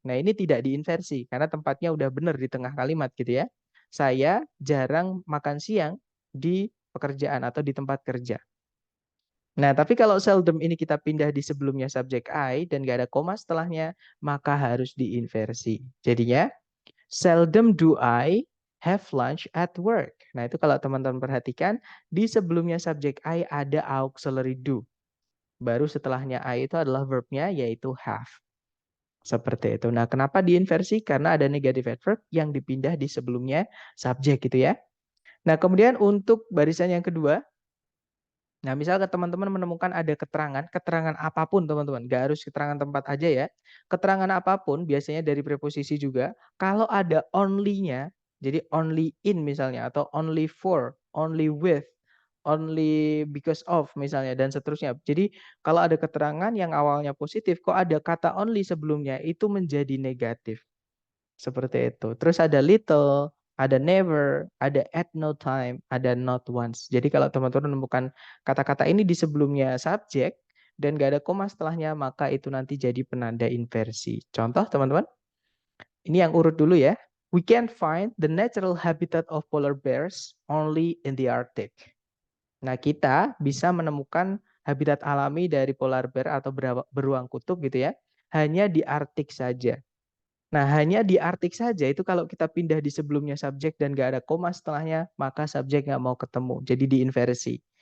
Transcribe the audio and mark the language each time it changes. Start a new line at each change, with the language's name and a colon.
Indonesian: Nah, ini tidak diinversi, karena tempatnya udah benar di tengah kalimat gitu ya. Saya jarang makan siang di pekerjaan atau di tempat kerja. Nah, tapi kalau seldom ini kita pindah di sebelumnya subjek I dan gak ada koma setelahnya, maka harus diinversi. Jadinya,
English: seldom do I have lunch at work.
Indonesian: Nah, itu kalau teman-teman perhatikan, di sebelumnya subjek I ada auxiliary do. Baru setelahnya I itu adalah verbnya yaitu have. Seperti itu. Nah, kenapa diinversi? Karena ada negative adverb yang dipindah di sebelumnya subjek gitu ya. Nah, kemudian untuk barisan yang kedua, nah misalnya teman-teman menemukan ada keterangan apapun teman-teman, nggak harus keterangan tempat aja ya. Keterangan apapun biasanya dari preposisi juga, kalau ada only-nya, jadi only in misalnya, atau only for, only with, only because of misalnya, dan seterusnya. Jadi kalau ada keterangan yang awalnya positif, kok ada kata only sebelumnya, itu menjadi negatif. Seperti itu. Terus ada little, ada never, ada at no time, ada not once. Jadi kalau teman-teman menemukan kata-kata ini di sebelumnya subjek dan gak ada koma setelahnya, maka itu nanti jadi penanda inversi. Contoh teman-teman, ini yang urut dulu ya.
English: We can find the natural habitat of polar bears only in the Arctic.
Indonesian: Nah, kita bisa menemukan habitat alami dari polar bear atau beruang kutub gitu ya, hanya di Arktik saja. Nah, hanya di Arktik saja itu kalau kita pindah di sebelumnya subjek dan nggak ada koma setelahnya, maka subjek nggak mau ketemu. Jadi diinversi.